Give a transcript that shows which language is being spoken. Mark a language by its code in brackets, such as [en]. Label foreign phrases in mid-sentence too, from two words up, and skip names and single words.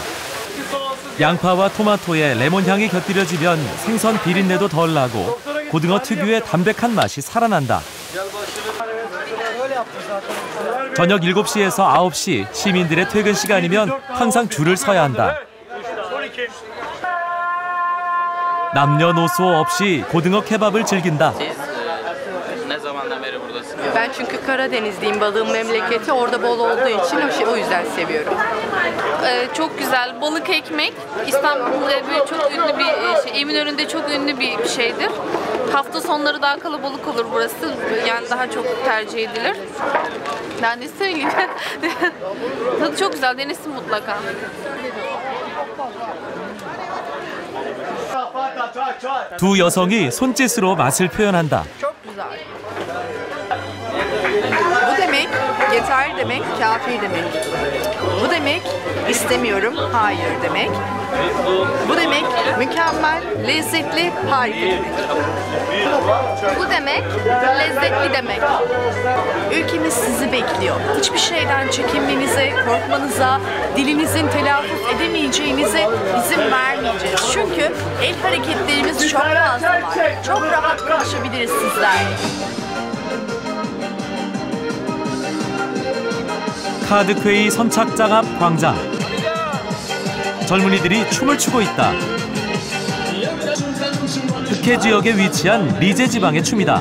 [ko] 양파와 토마토에 레몬향이 곁들여지면 생선 비린내도 덜 나고 고등어 특유의 담백한 맛이 살아난다. 저녁 7시에서 9시 시민들의 퇴근 시간이면 항상 줄을 서야 한다. 남녀노소 없이 고등어 케밥을 즐긴다. [tr] Ben çünkü Karadenizliyim, balığın memleketi. Orada bol olduğu için o yüzden seviyorum. Çok güzel balık ekmek. İstanbul'da böyle çok ünlü bir Eminönü'nde çok ünlü bir şeydir. Hafta sonları daha kalabalık olur burası. Yani daha çok tercih edilir. Ben de söyleyeyim. Tadı çok güzel. Denesin mutlaka. [ko] 두 여성이 손짓으로 맛을 표현한다. [tr] Çok güzel. Bu demek yeter demek, kafi demek. Bu demek istemiyorum, hayır demek. Bu demek mükemmel, lezzetli, harika demek. Bu demek lezzetli demek. Ülkemiz sizi bekliyor. Hiçbir şeyden çekinmenize, korkmanıza, dilinizin telaffuz edemeyeceğinize izin vermeyeceğiz. Çünkü el hareketlerimiz çok fazla var. Çok rahat konuşabiliriz sizlerle. [ko] 카드퀘이 선착장 앞 광장. 젊은이들이 춤을 추고 있다. 흑해 지역에 위치한 리제 지방의 춤이다.